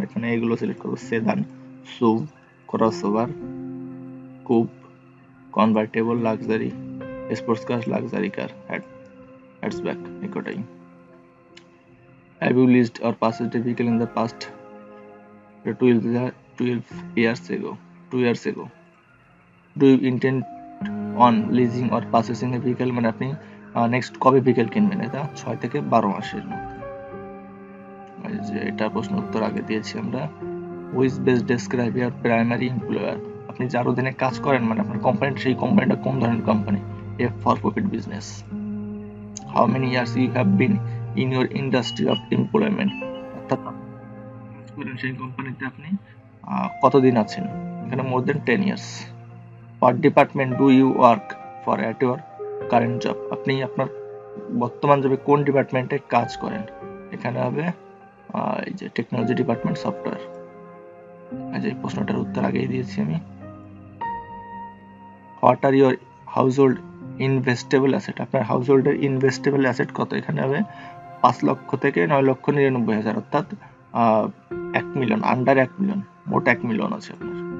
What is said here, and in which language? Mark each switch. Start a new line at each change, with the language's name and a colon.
Bangla: আমরা এখানে এগুলো সিলেক্ট করবো:
English: Sedan, SUV, crossover, coupe, convertible, luxury, sports car, luxury car, hatchback, এটাই। Have you leased or purchased a vehicle in the past 12 years ago? 2 years ago. Do you intend on leasing or purchasing a vehicle,
Bangla: মানে আপনি next কবে vehicle কিনবেন? এটা 6 থেকে 12 মাসের মধ্যে। যে এটা প্রশ্ন উত্তর আগে দিয়েছি আমরা।
English: which best describe your primary employer,
Bangla: আপনি যার অধীনে কাজ করেন মানে আপনার কোম্পানি, সেই কোম্পানিটা কোন ধরনের company?
English: F for profit business. How many years you have been in your industry of employment,
Bangla: অর্থাৎ সেই কোম্পানিতে আপনি কতদিন আছেন?
English: এখানে more than 10 years. What department do you work for at your current job,
Bangla: আপনি আপনার বর্তমান জবে কোন ডিপার্টমেন্টে কাজ করেন? এখানে হবে এই যে টেকনোলজি ডিপার্টমেন্ট, সফটওয়্যার। এই যে প্রশ্নটার উত্তর আগেই দিয়েছি আমি।
English: what are your household investable asset,
Bangla: আপনার হাউসহোল্ডের ইনভেস্টেবল অ্যাসেট কত? এখানে হবে 5 লক্ষ থেকে 9,99,000, অর্থাৎ 1 মিলিয়ন, আন্ডার 1 মিলিয়ন, মোট 1 মিলিয়ন আছে আপনার।